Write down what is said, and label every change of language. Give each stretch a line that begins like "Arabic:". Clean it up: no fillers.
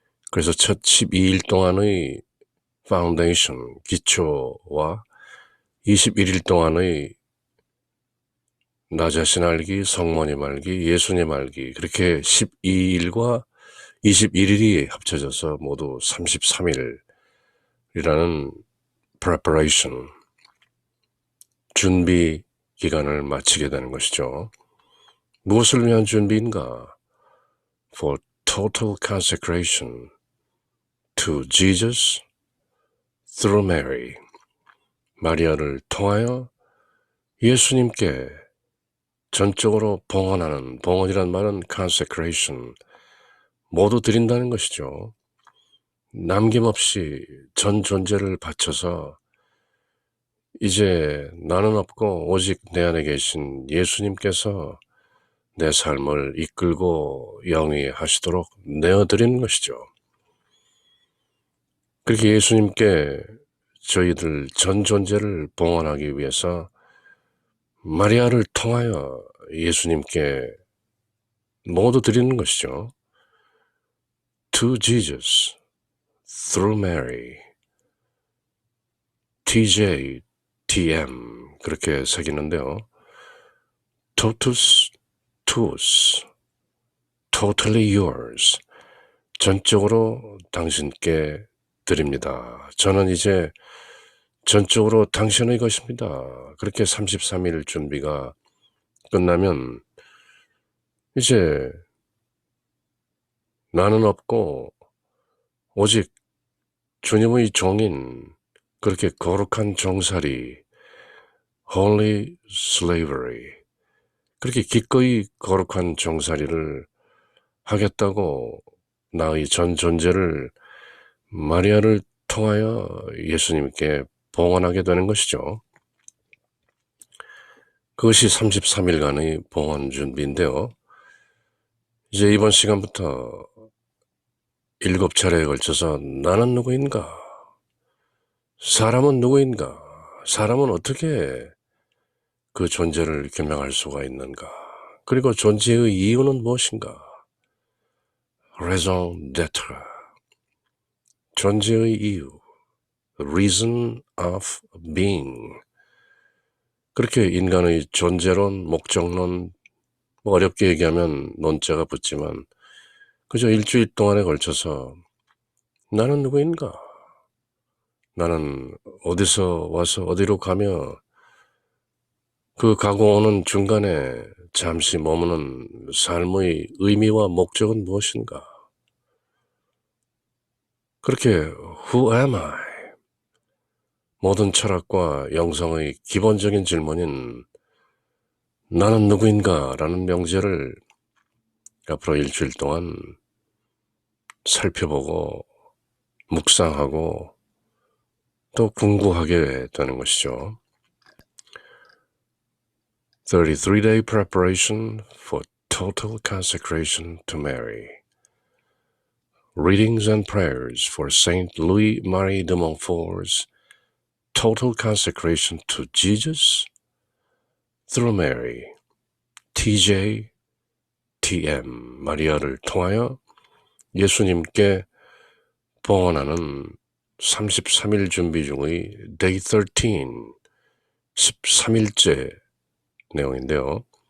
Korean: 그래서 첫 12일 동안의 파운데이션, 기초와 21일 동안의 나 자신 알기, 성모님 알기, 예수님 알기, 그렇게 12일과 21일이 합쳐져서 모두 33일이라는 preparation, 준비 기간을 마치게 되는 것이죠. 무엇을 위한 준비인가?
English: For total consecration to Jesus through Mary.
Korean: 마리아를 통하여 예수님께 전적으로 봉헌하는, 봉헌이란 말은 consecration, 모두 드린다는 것이죠. 남김없이 전 존재를 바쳐서 이제 나는 없고 오직 내 안에 계신 예수님께서 내 삶을 이끌고 영위하시도록 내어드리는 것이죠. 그렇게 예수님께 저희들 전 존재를 봉헌하기 위해서 마리아를 통하여 예수님께 모두 드리는 것이죠.
English: To Jesus through Mary.
Korean: TJ, TM 그렇게 새기는데요.
Latin: Totus tuus,
English: totally yours.
Korean: 전적으로 당신께 드립니다. 저는 이제 전적으로 당신의 것입니다. 그렇게 33일 준비가 끝나면 이제 나는 없고 오직 주님의 종인, 그렇게 거룩한 종살이,
English: holy slavery,
Korean: 그렇게 기꺼이 거룩한 종살이를 하겠다고 나의 전 존재를 마리아를 통하여 예수님께 봉헌하게 되는 것이죠. 그것이 33일간의 봉헌 준비인데요. 이제 이번 시간부터 7차례에 걸쳐서 나는 누구인가? 사람은 누구인가? 사람은 어떻게 그 존재를 규명할 수가 있는가? 그리고 존재의 이유는 무엇인가?
French: raison d'être,
Korean: 존재의 이유,
English: reason of being.
Korean: 그렇게 인간의 존재론, 목적론, 뭐 어렵게 얘기하면 논자가 붙지만 그저 일주일 동안에 걸쳐서 나는 누구인가? 나는 어디서 와서 어디로 가며 그 가고 오는 중간에 잠시 머무는 삶의 의미와 목적은 무엇인가?
English: 그렇게 Who am I?
Korean: 모든 철학과 영성의 기본적인 질문인 나는 누구인가? 라는 명제를 앞으로 일주일 동안 살펴보고 묵상하고 또 궁구하게 되는 것이죠.
English: 33-day preparation for total consecration to Mary. Readings and prayers for Saint Louis-Marie de Montfort's total consecration to Jesus through Mary.
Korean: TJ, TM, 마리아를 통하여 예수님께 봉헌하는 33일 준비 중의 Day 13, 13일째 내용인데요.